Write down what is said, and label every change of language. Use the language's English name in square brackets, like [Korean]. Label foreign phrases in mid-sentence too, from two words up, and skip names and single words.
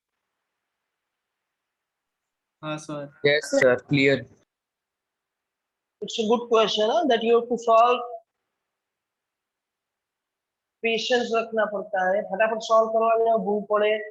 [Hindi] हाँ सर [English] Yes, sir. Clear. it's a good question that you have to solve [Hindi] पेशेंस रखना पड़ता है फटाफट सॉल्व करवा लेना भूल पड़े